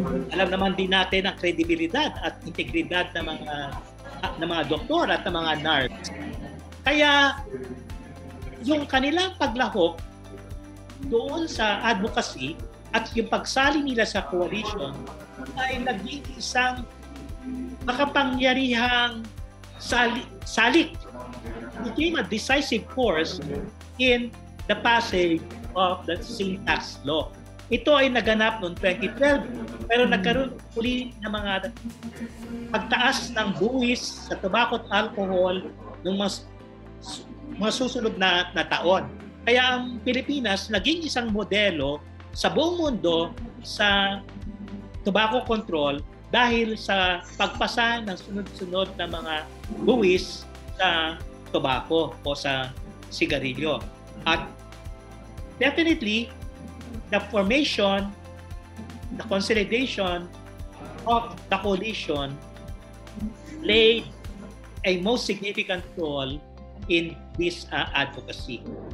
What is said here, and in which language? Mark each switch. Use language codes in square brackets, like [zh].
[tl] Alam naman din natin ang kredibilidad at integridad ng mga doktor at ng mga nurse. Kaya yung kanilang paglahok doon sa advocacy at yung pagsali nila sa coalition ay naging isang makapangyarihang salik. [en] It became a decisive force in the passage of the sin tax law. [tl] Ito ay naganap noong 2012 pero nagkaroon uli ng mga pagtaas ng buwis sa tobacco at alcohol ng mga susunod na taon. Kaya ang Pilipinas naging isang modelo sa buong mundo sa tobacco control dahil sa pagpasa ng sunod-sunod na mga buwis sa tobacco o sa sigarilyo. [en] At definitely, the formation, the consolidation of the coalition played a most significant role in this advocacy.